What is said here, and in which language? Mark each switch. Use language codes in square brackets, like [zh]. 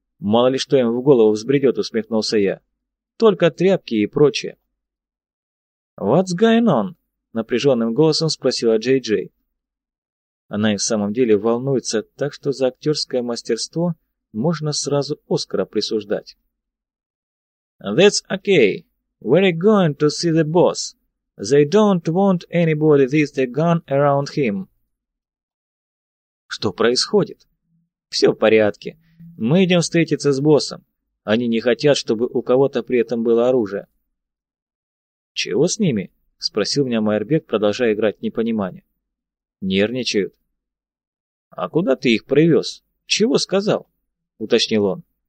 [ru] Мало ли что им в голову взбредет», — усмехнулся я. «Только тряпки и прочее». [en] «What's going on?» [ru] — напряженным голосом спросила Джей-Джей. Она и в самом деле волнуется, так что за актерское мастерство можно сразу Оскара присуждать. [en] That's okay. We're going to see the boss. They don't want anybody with the gun around him. [ru] Что происходит? Все в порядке. Мы идем встретиться с боссом. Они не хотят, чтобы у кого-то при этом было оружие. Чего с ними? Спросил меня Майербек, продолжая играть непонимание. Нервничают. А куда ты их привез? Чего сказал? Уточнил он.